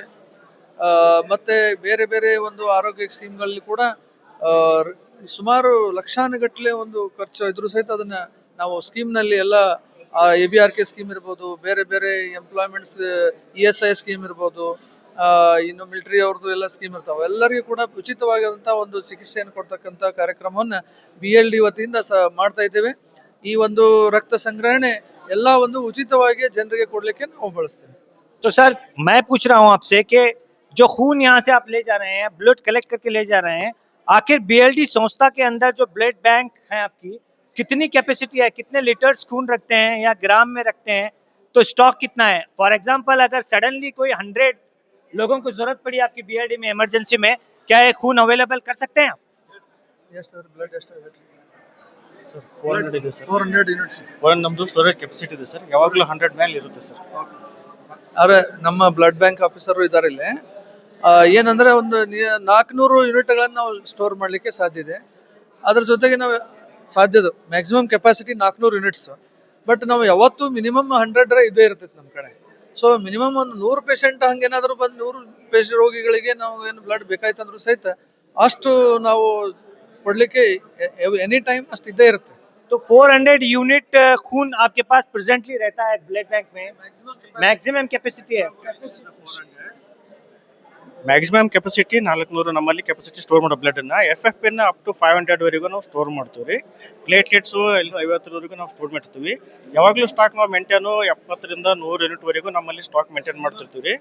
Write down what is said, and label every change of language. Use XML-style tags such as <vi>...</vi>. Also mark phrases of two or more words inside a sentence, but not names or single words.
<kn>ಮತ್ತೆ ಬೇರೆ ಬೇರೆ ಒಂದು ಆರೋಗ್ಯ ಸ್ಕೀಮ್ಗಳಲ್ಲಿ ಕೂಡ ಸುಮಾರು ಲಕ್ಷಾನುಗಟ್ಟಲೆ ಒಂದು ಖರ್ಚು ಇದ್ರೂ ಸಹಿತ ಅದನ್ನ ನಾವು ಸ್ಕೀಮ್ನಲ್ಲಿ ಎಲ್ಲ ABRK ಸ್ಕೀಮ್ ಇರ್ಬೋದು, ಬೇರೆ ಬೇರೆ ಎಂಪ್ಲಾಯ್ಮೆಂಟ್ಸ್ ESI ಸ್ಕೀಮ್ ಇರ್ಬೋದು, ಇನ್ನು ಮಿಲಿಟರಿ ಅವ್ರದ್ದು ಎಲ್ಲ ಸ್ಕೀಮ್ ಇರ್ತಾವೆ, ಎಲ್ಲರಿಗೂ ಕೂಡ ಉಚಿತವಾದಂತಹ ಒಂದು ಚಿಕಿತ್ಸೆಯನ್ನು ಕೊಡ್ತಕ್ಕಂಥ ಕಾರ್ಯಕ್ರಮವನ್ನ BLD ವತಿಯಿಂದ ಮಾಡ್ತಾ ಇದ್ದೇವೆ. ಈ ಒಂದು ರಕ್ತ ಸಂಗ್ರಹಣೆ ಎಲ್ಲ ಒಂದು ಉಚಿತವಾಗಿ ಜನರಿಗೆ ಕೊಡ್ಲಿಕ್ಕೆ ನಾವು ಬಳಸ್ತೇವೆ.</kn> <hi>तो सर मैं पूछ रहा हूँ आपसे कि जो खून यहाँ से आप ले जा रहे हैं,</hi> <en>blood collect</en> <hi>करके ले जा रहे हैं, आखिर BLD संस्था के अंदर जो</hi> <en>blood bank</en> <hi>है आपकी, कितनी कैपेसिटी है, कितने लीटर्स खून रखते हैं या ग्राम में रखते हैं, तो स्टॉक कितना है?</hi> <en>for example</en> <hi>अगर सडनली कोई 100 लोगों को जरूरत पड़ी आपकी BLD में इमरजेंसी में, क्या ये खून अवेलेबल कर सकते हैं आप?</hi> <kn>ಬ್ಲಡ್ ಎಷ್ಟು ಸರ್ 400 ಇದೆ ಸರ್. 400 ಯೂನಿಟ್ಸ್ ನಮ್ದು</kn> <en>storage capacity</en> <kn>ಇದೆ ಸರ್, ಯಾವಾಗಲೂ 100 ಮೇಲೆ ಇರುತ್ತೆ ಸರ್. ಆದ್ರೆ ನಮ್ಮ</kn> <en>blood bank officer</en> <kn>ಇದ್ದಾರೆ ಇಲ್ಲಿ. ಏನಂದ್ರೆ ಒಂದು 400 ಯೂನಿಟ್ಗಳನ್ನು ನಾವು ಸ್ಟೋರ್ ಮಾಡ್ಲಿಕ್ಕೆ ಸಾಧ್ಯ ಇದೆ. ಅದ್ರ ಜೊತೆಗೆ ನಾವು ಸಾಧ್ಯದು</kn> <en>maximum capacity 400 units, but</en> <kn>ನಾವು ಯಾವತ್ತು ಮಿನಿಮಮ್ 100 ಇದೇ ಇರ್ತೈತೆ ನಮ್ಮ ಕಡೆ. ಸೊ ಮಿನಿಮಮ್ ಒಂದು 100 ಪೇಷಂಟ್ ಹಂಗೇನಾದ್ರು ಬಂದು 100 ರೋಗಿಗಳಿಗೆ ನಾವು ಏನು ಬ್ಲಡ್ ಬೇಕಾಯ್ತಂದ್ರೂ ಸಹಿತ ಅಷ್ಟು ನಾವು ಕೊಡ್ಲಿಕ್ಕೆ</kn> <en>any time</en> <kn>ಅಷ್ಟು ಇದ್ದೇ ಇರುತ್ತೆ.</kn> <hi>तो 400 यूनिट खून आपके पास प्रेजेंटली रहता है</hi> <en>blood bank</en> <hi>में,</hi> <en>maximum capacity</en> <hi>है</hi> <en>maximum capacity</en> <kn>400 ನಮ್ಮಲ್ಲಿ ಕೆಪಾಸಿಟಿ ಸ್ಟೋರ್ ಮಾಡೋ ಬ್ಲಡ್ ಅನ್ನ FFP ನ</kn> <en>up to</en> <kn>500 ವರೆಗೂ ನಾವು ಸ್ಟೋರ್ ಮಾಡ್ತೀವಿ ರೀ. ಪ್ಲೇಟ್ಲೆಟ್ಸ್ 50 ನಾವು ಸ್ಟೋರ್ ಮಾಡ್ತೀವಿ. ಯಾವಾಗಲೂ ಸ್ಟಾಕ್ ನಾವು ಮೇಂಟೈನು 70 ರಿಂದ 100 ಯೂನಿಟ್ ವರೆಗೂ ನಮ್ಮಲ್ಲಿ</kn> <en>stock maintain</en> <kn>ಮಾಡ್ತಿರ್ತೀವಿ ರೀ.</kn>